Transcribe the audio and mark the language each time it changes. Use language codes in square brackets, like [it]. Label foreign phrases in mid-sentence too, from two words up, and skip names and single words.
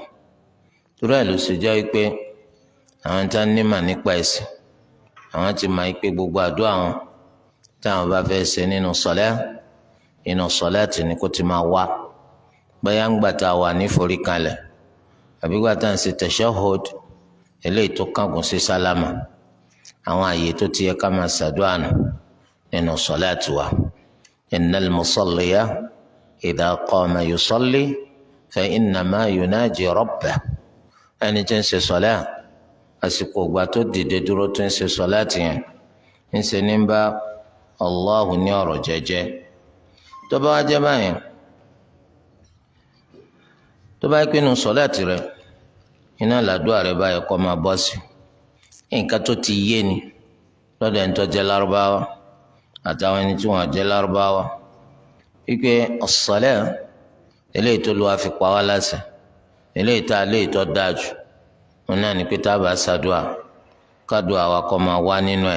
[yo] torí ẹ̀ ló ṣe jẹ́ pé àwọn tí wọ́n nímọ̀ nípa ẹ̀sìn àwọn ti mọ̀ pé gbogbo àdúrà wọn táwọn bá fẹ́ ṣe nínú sọ̀láàtì ni kó ti máa wá, bóyá ń gbà tá a wà ní foríkanlẹ̀ àbí gbà tá à ń ṣe tashahhud eléyìí tó kángun sí sálámà. àwọn àyè tó ti yẹ ká máa ṣàdúrà nù nínú sọ̀láàtì wa. [ar] إن المصلي إذا قام يصلي فإنما يناجي ربه. [yo] ẹni tí ń ṣe sọ̀lá àsìkò ìgbà tó dìde dúró tó ń ṣe sọ̀láàtì yẹn ń ṣe ní bá Allahu ní ọ̀rọ̀ jẹ́jẹ́. tó bá wá jẹ́ báyìí, tó bá yẹ pé nínú sọ̀láàtì rẹ iná làdúrà rẹ báyìí kó máa bọ́ sí nǹkan tó ti yé ni lọ́dọ̀ ẹni tó jẹ́ lárúbáwá àtàwọn ẹni tí wọ́n jẹ́ lárúbáwá wípé as-salat eléyìí tó Olúwa fi pa wá láṣẹ eléyìí tá a léyìí tó dáa jù wọn náà ní pé tá a bá ṣàdúà kádùá wa kó máa wá nínú ẹ̀.